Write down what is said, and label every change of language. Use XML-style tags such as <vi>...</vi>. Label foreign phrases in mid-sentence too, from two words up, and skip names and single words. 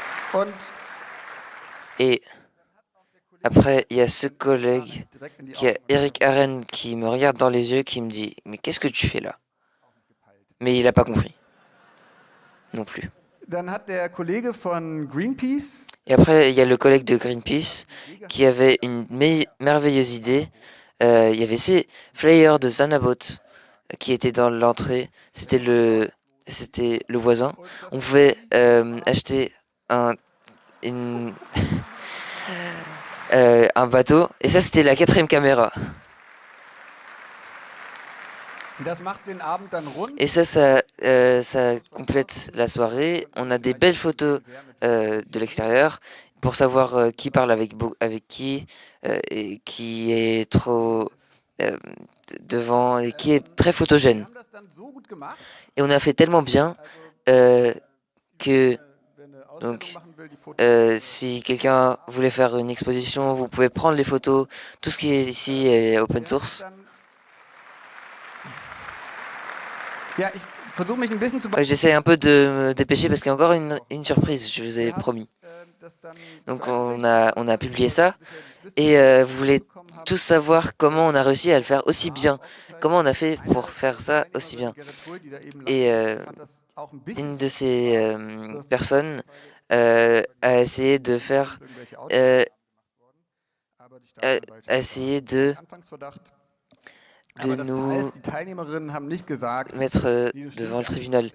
<de>Und</de> <fr>Et après, il y a ce collègue qui a Eric Aren qui me regarde dans les yeux, qui me dit « Mais qu'est-ce que tu fais là ?» Mais il n'a pas compris. Non plus.</fr> <de>dann hat der Kollege von Greenpeace</de> <fr>Et après, il y a le collègue de Greenpeace qui avait une merveilleuse idée. Il y avait ces flyers de Zanabot qui étaient dans l'entrée. C'était le voisin. On pouvait acheter une, un bateau. Et ça, c'était la 4e caméra.</fr> <de>das macht den Abend dann rund.</de> <fr>Et ça complète la soirée. On a des belles photos de l'extérieur pour savoir qui parle avec qui et qui est trop devant et qui est très</fr> <de>Wir</de> <fr>photogène.</fr> <de>haben das dann so gut gemacht,</de> <fr>Et on a fait tellement bien</fr> <de>also</de> <fr>que</fr> <de>wer eine Ausstellung</de> <fr>donc,</fr> <de>machen will, die Fotos.</de> <fr>si quelqu'un voulait faire une exposition, vous pouvez prendre les photos. Tout ce qui est ici est</fr> <en>open source.</en> <de>Ja, ich versuche mich ein bisschen zu</de> <fr>J'essaie un peu de me dépêcher parce qu'il y a encore une surprise, je vous ai</fr> <de>Wir haben,</de> <fr>promis.</fr> <de>das dann</de> <fr>Donc</fr> <de>veröffentlicht.</de> <fr>on a publié ça et vous voulez tous savoir comment on a réussi à le faire aussi bien, comment on a fait pour faire ça aussi bien. Et une de ces personnes a essayé de faire, a essayé de nous mettre devant le tribunal.</fr>